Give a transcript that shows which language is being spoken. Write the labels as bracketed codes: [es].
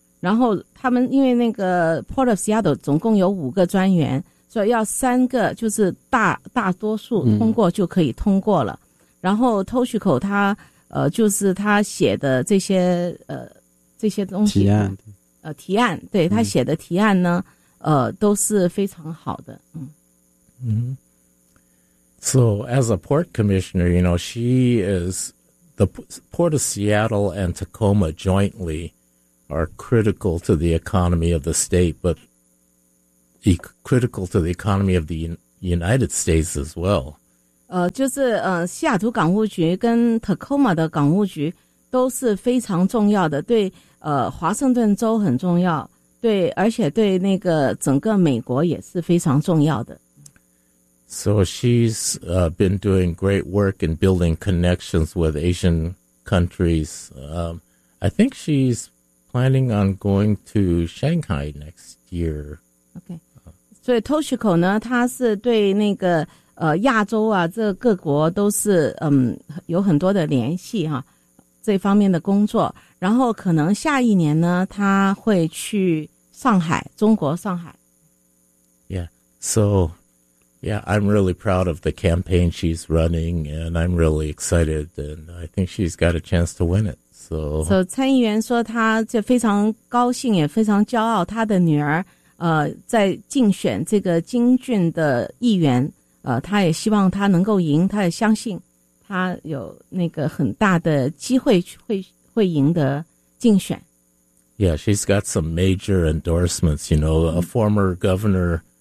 [zh] 然后他们因为那个 Port of Seattle 总共有五个专员，所以要三个就是大多数通过就可以通过了。然后 Toshiko 他写的这些东西提案，他写的提案呢，都是非常好的。So [en] as a port commissioner, you know, she is the Port of Seattle and Tacoma jointly are critical to the economy of the state, but critical to the economy of the United States as well. [zh] 就是西雅图港务局跟 Tacoma 的港务局都是非常重要的，对华盛顿州很重要，对，而且对那个整个美国也是非常重要的。 [en] So she's been doing great work in building connections with Asian countries. I think she's planning on going to Shanghai next year. [zh] Okay. So Toshiko 呢，他是对那个亚洲啊，这各国都是有很多的联系哈、啊，这方面的工作。然后可能下一年呢，他会去上海，中国上海。 [en] Yeah. So. Yeah, I'm really proud of the campaign she's running, and I'm really excited, and I think she's got a chance to win it. So [zh] 参议员说他就非常高兴，也非常骄傲，他的女儿在竞选这个金郡的议员，他也希望他能够赢，他也相信他有那个很大的机会会赢得竞选。 [en] Yeah, she's got some major endorsements, you know, a former governor...